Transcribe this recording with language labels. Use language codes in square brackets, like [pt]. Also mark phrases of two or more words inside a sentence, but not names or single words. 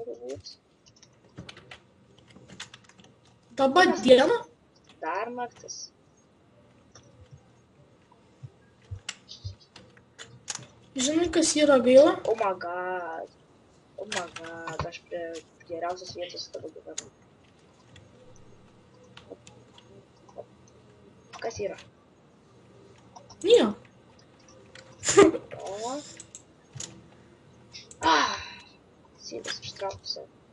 [lt] galbūt. Dabar diena. Dar naktis. Žinai, kas yra gaila? [en] Oh my god. [lt] Aš prie geriausios vietos tavo gyvenu. Kas yra? Nieko. O. Sėdas ištraukusi.